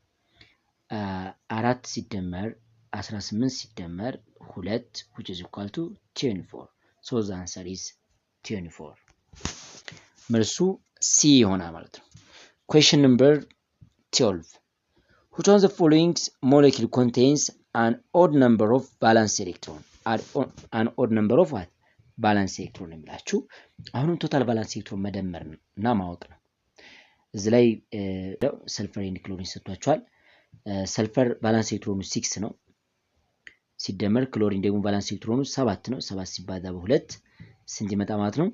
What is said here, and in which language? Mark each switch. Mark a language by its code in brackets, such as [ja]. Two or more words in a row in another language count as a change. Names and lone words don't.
[en] 4 [am] ሲደመር 18 ሲደመር [en] 2 which is equal to 24 so the answer is 24 [am] መልሱ C ይሆናል ማለት ነው። [en] question number 12 which one of the following molecule contains an odd number of valence electron an odd number of what valence electron [am] የሚላችሁ አሁንም [en] total valence electron [am] መደመር እና ማወቅ ነው። እዚህ ላይ [en] sulfur and chlorine [am] ሰጥቷቸዋል። [en] sulfur valence electron [am] 6 ነው ሲደመር ክሎሪን ደግሞ [en] valence electron [am] 7 ነው። 7 ሲባዛ በ2 ስንት ይመጣ ማለት ነው?